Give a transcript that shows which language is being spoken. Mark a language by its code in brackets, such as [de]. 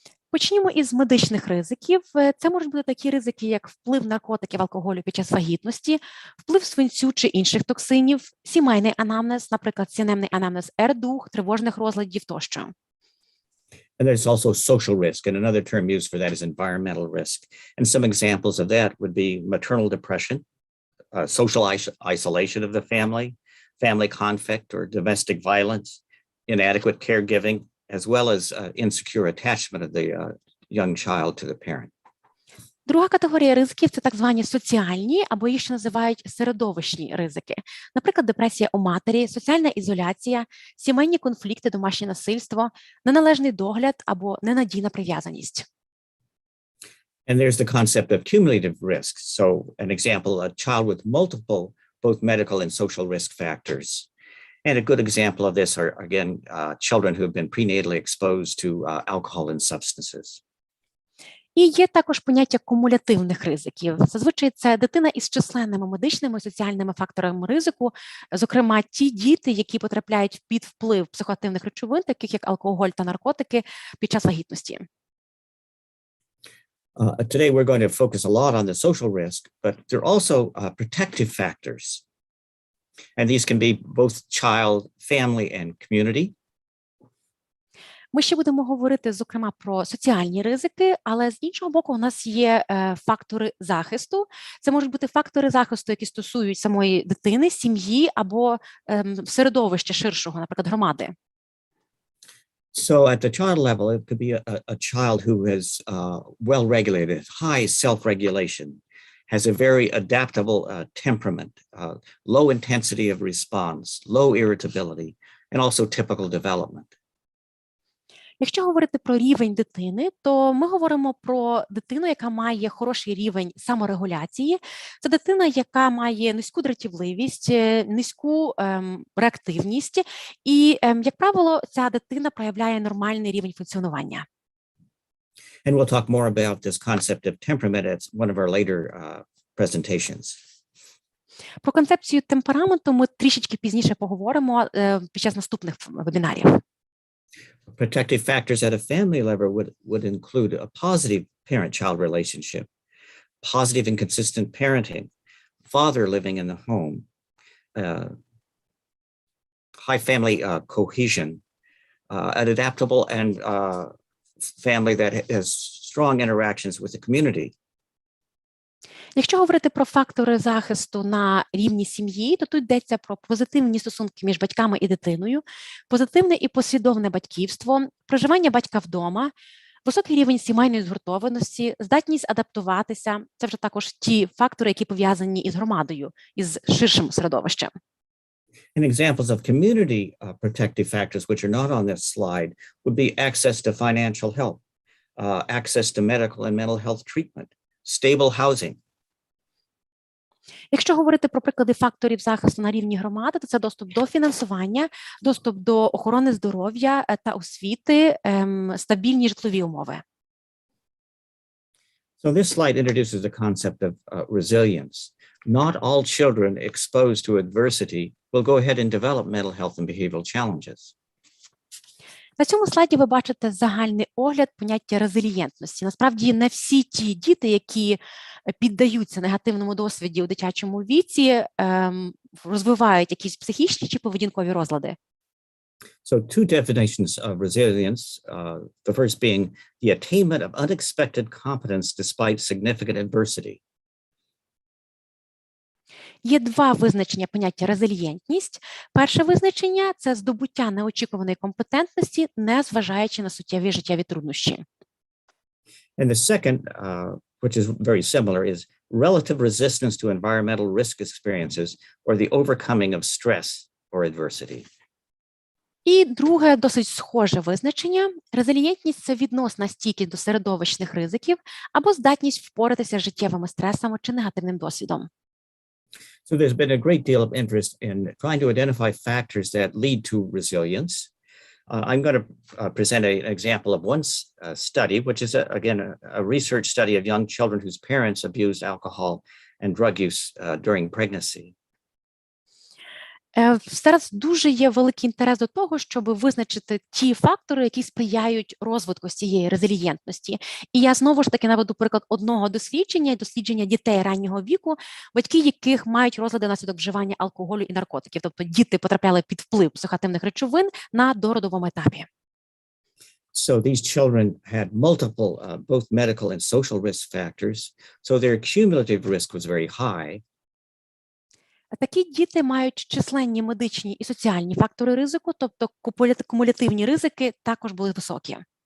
[uk] Почнімо із медичних ризиків. Це можуть бути такі ризики, як вплив наркотиків, алкоголю під час вагітності, вплив свинцю чи інших токсинів, сімейний анамнез, наприклад, сімейний анамнез РДУХ, тривожних розладів тощо. [en] And there's also social risk, and another term used for that is environmental risk. And some examples of that would be maternal depression, social isolation of the family conflict or domestic violence, inadequate caregiving, as well as insecure attachment of the young child to the parent. [uk] Друга категорія ризиків – це так звані соціальні, або їх ще називають середовищні ризики. Наприклад, депресія у матері, соціальна ізоляція, сімейні конфлікти, домашнє насильство, неналежний догляд або ненадійна прив'язаність. [en] And there's the concept of cumulative risk. So an example, a child with multiple, both medical and social risk factors. And a good example of this are, again, children who have been prenatally exposed to alcohol and substances. [uk] І є також поняття кумулятивних ризиків. Зазвичай це дитина із численними медичними і соціальними факторами ризику, зокрема ті діти, які потрапляють під вплив психоактивних речовин, таких як алкоголь та наркотики, під час вагітності. [en] Today we're going to focus a lot on the social risk, but there are also protective factors. And these can be both child, family, and community. [uk] Ми ще будемо говорити, зокрема, про соціальні ризики, але з іншого боку у нас є фактори захисту. Це можуть бути фактори захисту, які стосують самої дитини, сім'ї або середовища ширшого, наприклад, громади. [en] So at the child level, it could be a child who is well-regulated, high self-regulation, has a very adaptable temperament, low intensity of response, low irritability, and also typical development. [uk] Якщо говорити про рівень дитини, то ми говоримо про дитину, яка має хороший рівень саморегуляції. Це дитина, яка має низьку дратівливість, низьку реактивність і, як правило, ця дитина проявляє нормальний рівень функціонування. [en] And we'll talk more about this concept of temperament at one of our later presentations. [uk] Про концепцію темпераменту ми трішечки пізніше поговоримо під час наступних вебінарів. [en] Protective factors at a family level would include a positive parent-child relationship, positive and consistent parenting, father living in the home, high family cohesion, an adaptable and family that has strong interactions with the community. [uk] Якщо говорити про фактори захисту на рівні сім'ї, то тут йдеться про позитивні стосунки між батьками і дитиною, позитивне і послідовне батьківство, проживання батька вдома, високий рівень сімейної згуртованості, здатність адаптуватися. Це вже також ті фактори, які пов'язані із громадою, із ширшим середовищем. [en] And examples of community protective factors, which are not on this slide, would be access to financial help, access to medical and mental health treatment, stable housing. [uk] Якщо говорити про приклади факторів захисту на рівні громади, то це доступ до фінансування, доступ до охорони здоров'я та освіти, стабільні житлові умови. [en] So this slide introduces the concept of resilience. Not all children exposed to adversity will go ahead and develop mental health and behavioral challenges. [uk] На цьому слайді ви бачите загальний огляд поняття резилієнтності. Насправді, не всі ті діти, які піддаються негативному досвіді у дитячому віці, розвивають якісь психічні чи поведінкові розлади. [en] So two definitions of resilience, the first being the attainment of unexpected competence despite significant adversity. [uk] Є два визначення поняття резилієнтність. Перше визначення – це здобуття неочікуваної компетентності, незважаючи на суттєві життєві труднощі. [en] And the second, which is very similar, is relative resistance to environmental risk experiences or the overcoming of stress or adversity. [uk] І друге, досить схоже визначення. Резилієнтність – це відносна стійкість до середовищних ризиків або здатність впоратися з життєвими стресами чи негативним досвідом. [en] So there's been a great deal of interest in trying to identify factors that lead to resilience. I'm going to present an example of one study, which is, again, a research study of young children whose parents abused alcohol and drug use during pregnancy. [uk] Зараз дуже є великий інтерес до того, щоб визначити ті фактори, які сприяють розвитку цієї резилієнтності. І я знову ж таки наведу приклад одного дослідження дітей раннього віку, батьки яких мають розлади внаслідок вживання алкоголю і наркотиків. Тобто діти потрапляли під вплив психоактивних речовин на дородовому етапі. [en] So these children had multiple, both medical and social risk factors. So their cumulative risk was very high. [uk] Такі діти мають численні медичні і соціальні фактори ризику, тобто кумулятивні ризики також були високі.